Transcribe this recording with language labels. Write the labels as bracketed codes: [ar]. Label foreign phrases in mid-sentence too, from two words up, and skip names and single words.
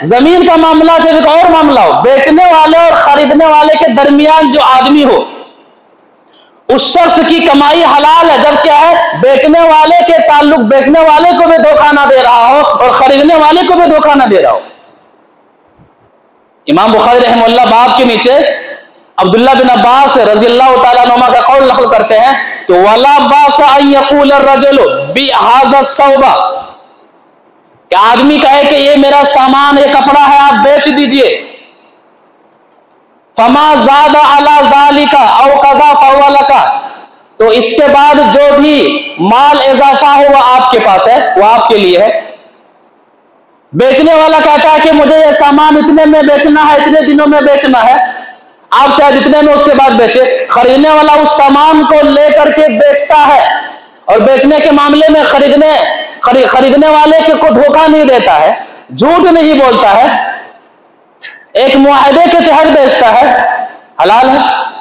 [hi] जमीन का मामला जब एक और मामला हो, बेचने वाले और खरीदने वाले के दरमियान जो आदमी हो, उस शख्स की कमाई हलाल है। जब क्या है, बेचने वाले के ताल्लुक बेचने वाले को भी धोखा ना दे रहा हो और खरीदने वाले को भी धोखा ना दे रहा हो। इमाम बुखारी रहमतुल्लाह बाब के नीचे अब्दुल्लाह बिन अब्बास [ar] رضي الله تعالى عنهما [hi] का कौल नक़ल करते हैं कि [ar] ولا بأس أن يقول الرجل بهذا ثوبا, [hi] कि आदमी कहे कि ये मेरा सामान, ये कपड़ा है, आप बेच दीजिए। [ar] فما زاد على ذلك أو كذا فهو لك, [hi] तो इसके बाद जो भी माल इजाफा हुआ आपके पास है, वो आपके लिए है। बेचने वाला कहता है कि मुझे ये सामान इतने में बेचना है, इतने दिनों में बेचना है, आप चाहे जितने में उसके बाद बेचे। खरीदने वाला उस सामान को लेकर के बेचता है, और बेचने के मामले में खरीदने वाले को धोखा नहीं देता है, झूठ नहीं बोलता है, एक मुआहदे के तहत बेचता है, हलाल है।